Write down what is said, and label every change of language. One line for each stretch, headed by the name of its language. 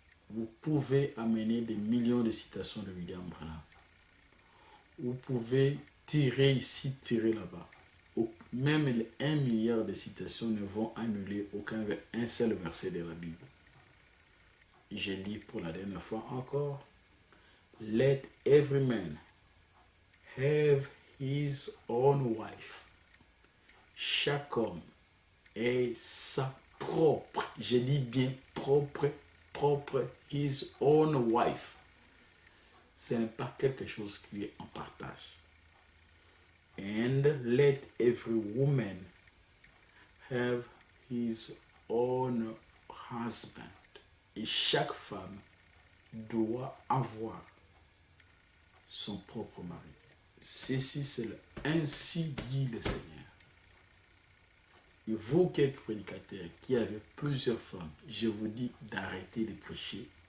French: Vous pouvez amener des millions de citations de William Branham. Vous pouvez tirer ici, tirer là-bas. Même les 1 milliard de citations ne vont annuler un seul verset de la Bible. Je lis pour la dernière fois encore.
English: Let every man have his own wife.
French: Chaque homme ait sa propre, je dis bien propre,
English: his own wife.
French: Ce n'est pas quelque chose qui est en partage.
English: And let every woman have his own husband.
French: Et chaque femme doit avoir son propre mari. Ceci, c'est le ainsi dit le Seigneur. Et vous qui êtes prédicateur, qui avez plusieurs femmes, je vous dis d'arrêter de prêcher.